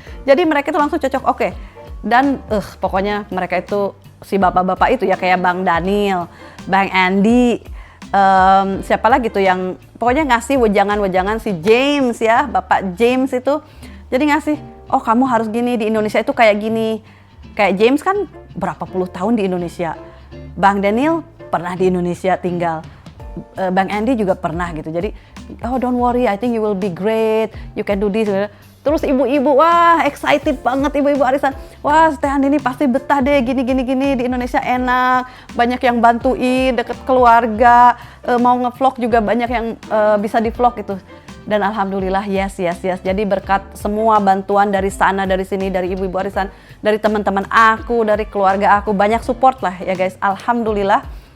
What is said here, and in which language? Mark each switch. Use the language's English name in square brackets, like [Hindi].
[Indonesian] Jadi mereka itu langsung cocok, oke. Dan pokoknya mereka itu si bapak-bapak itu ya kayak Bang Daniel, Bang Andy, siapa lagi tuh yang pokoknya ngasih wejangan si James ya, Bapak James itu. Jadi ngasih, oh kamu harus gini, di Indonesia itu kayak gini. Kayak James kan berapa puluh tahun di Indonesia. Bang Daniel pernah di Indonesia tinggal. Bang Andy juga pernah gitu. [English] Jadi, oh don't worry, I think you will be great, you can do this. [Indonesian] Terus ibu-ibu, wah excited banget ibu-ibu arisan. Wah Stehan ini pasti betah deh, gini di Indonesia enak, banyak yang bantuin, deket keluarga, mau nge-vlog juga banyak yang bisa di-vlog gitu. Dan alhamdulillah yes. Jadi berkat semua bantuan dari sana, dari sini, dari ibu-ibu arisan, dari teman-teman aku, dari keluarga aku, banyak support lah ya guys. Alhamdulillah.